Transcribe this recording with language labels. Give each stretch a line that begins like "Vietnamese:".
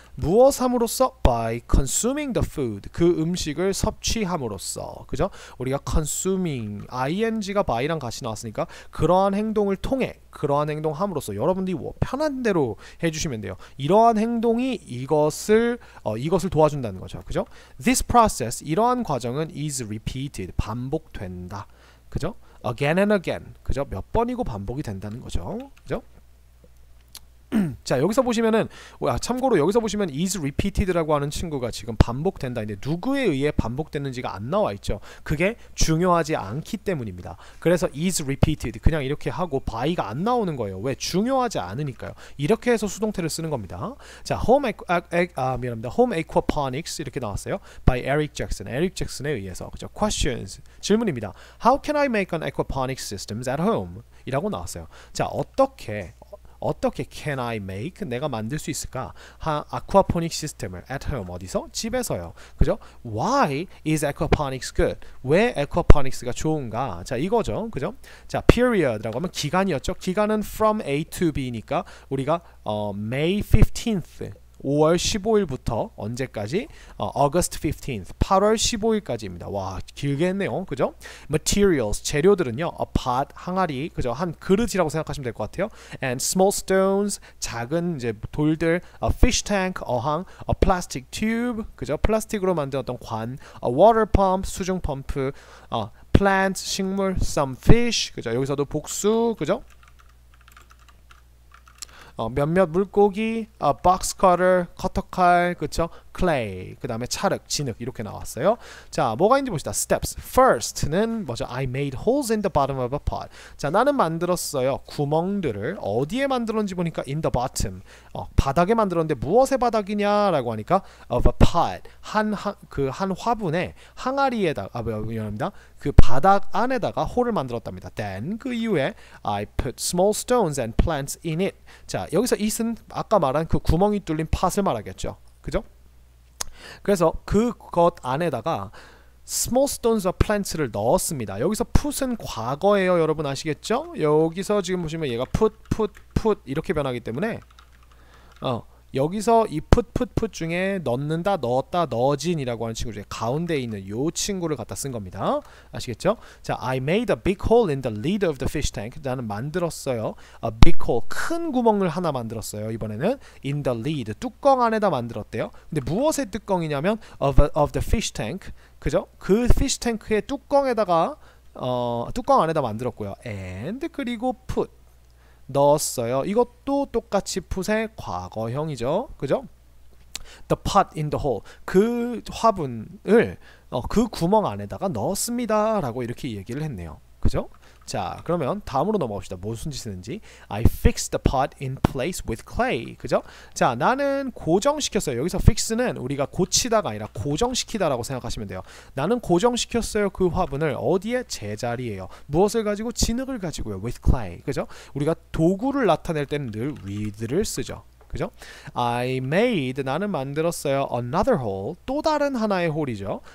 Korean: 무엇함으로써?
English: by consuming the food.
Korean: 그 음식을 섭취함으로써. 그죠? 우리가 consuming ing가 by랑 같이 나왔으니까 그러한 행동을 통해 그러한 행동함으로써 여러분들이 편한 대로 해주시면 돼요. 이러한 행동이 이것을 도와준다는 거죠. 그죠?
English: This process
Korean: 이러한 과정은
English: is repeated
Korean: 반복된다.
English: 그죠? Again and again. 그죠?
Korean: 몇 번이고 반복이 된다는 거죠. 그죠? 자 여기서 보시면은 참고로 여기서 보시면 is repeated라고 하는 친구가 지금 반복된다. 근데 누구에 의해 반복됐는지가 안 나와 있죠. 그게 중요하지 않기 때문입니다. 그래서 is repeated 그냥 이렇게 하고 by가 안 나오는 거예요. 왜? 중요하지 않으니까요. 이렇게 해서 수동태를 쓰는 겁니다. 자 미안합니다. Home Aquaponics 이렇게 나왔어요. by Eric Jackson. 에릭 잭슨에 의해서. 그죠? Questions 질문입니다.
English: How can I make an aquaponics systems at home?
Korean: 이라고 나왔어요. 자 어떻게 can I make 내가 만들 수 있을까? 아쿠아포닉 시스템을 at home 어디서? 집에서요. 그죠?
English: Why is aquaponics good?
Korean: 왜 aquaponics가 좋은가? 자 이거죠. 그죠? 자 period라고 하면 기간이었죠. 기간은 from A to B니까 우리가 May 15th 5월 15일부터 언제까지? August 15th 8월 15일까지입니다. 와 길게 했네요. 그죠? Materials 재료들은요. A pot 항아리 그죠? 한 그릇이라고 생각하시면 될 것 같아요.
English: And small stones
Korean: 작은 이제 돌들
English: A fish tank 어항 A plastic tube 그죠?
Korean: 플라스틱으로 만든 어떤 관
English: A water pump
Korean: 수중 펌프 plant 식물 Some fish 그죠? 여기서도 복수 그죠? 몇몇 물고기, box cutter, 커터칼, 그쵸? clay, 그 다음에 찰흙, 진흙 이렇게 나왔어요. 자, 뭐가 있는지 봅시다. steps. first는 뭐죠?
English: I made holes in the bottom of a pot.
Korean: 자, 나는 만들었어요. 구멍들을 어디에 만들었는지 보니까
English: in the bottom.
Korean: 바닥에 만들었는데 무엇의 바닥이냐라고 하니까
English: of a pot.
Korean: 한 화분에 항아리에다가 미안합니다. 그 바닥 안에다가 홀을 만들었답니다.
English: Then
Korean: 그 이후에
English: I put small stones and plants in it.
Korean: 자, 여기서 it은 아까 말한 그 구멍이 뚫린 팟을 말하겠죠. 그죠? 그래서 그것 안에다가 small stones of plants를 넣었습니다. 여기서 put은 과거예요. 여러분 아시겠죠? 여기서 지금 보시면 얘가 put 이렇게 변하기 때문에 여기서 이 put 중에 넣는다, 넣었다, 넣어진이라고 하는 친구 중에 가운데에 있는 요 친구를 갖다 쓴 겁니다. 아시겠죠?
English: 자, I made a big hole in the lid of the fish tank.
Korean: 나는 만들었어요.
English: A big hole,
Korean: 큰 구멍을 하나 만들었어요. 이번에는
English: in the lid,
Korean: 뚜껑 안에다 만들었대요. 근데 무엇의 뚜껑이냐면
English: of the fish tank.
Korean: 그죠? 그 fish tank의 뚜껑에다가 뚜껑 안에다 만들었고요. and 그리고 put 넣었어요. 이것도 똑같이 put의 과거형이죠. 그죠?
English: The pot in the hole.
Korean: 그 화분을 그 구멍 안에다가 넣었습니다. 라고 이렇게 얘기를 했네요. 그죠? 자, 그러면 다음으로 넘어갑시다. 무슨 짓을 했는지.
English: I fixed the pot in place with clay.
Korean: 그죠? 자, 나는 고정시켰어요. 여기서 fix는 우리가 고치다가 아니라 고정시키다라고 생각하시면 돼요. 나는 고정시켰어요. 그 화분을 어디에? 제자리에요. 무엇을 가지고? 진흙을 가지고요.
English: with clay.
Korean: 그죠? 우리가 도구를 나타낼 때는 늘 with를 쓰죠. 그죠? I made 나는 만들었어요.
English: another hole
Korean: 또 다른 하나의 홀이죠.